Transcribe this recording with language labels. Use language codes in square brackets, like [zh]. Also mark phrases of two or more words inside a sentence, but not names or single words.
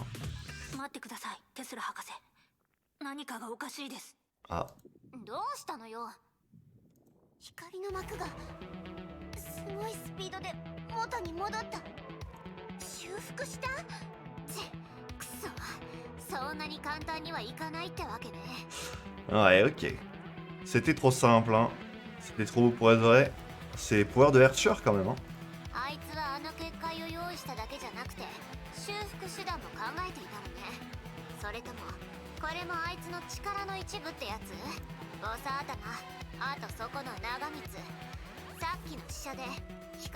[ja] 待ってください、テスラ博士。何かがおかしいです。 Ah. どうしたのよ。光の幕がすごいスピードで元に戻った。修復した？くそ、そんなに簡単にはいかないってわけね。 [fr] Ouais, ok. C'était trop simple, hein. C'était trop beau pour être vrai. C'est pouvoir de Herrscher quand même, hein. [ja] あいつはあの結界を用意しただけじゃなくて修復手段も考えていたのね。それともこれもあいつの力の一部ってやつ？ボス頭、あとそこの長光、 さっきの試写で光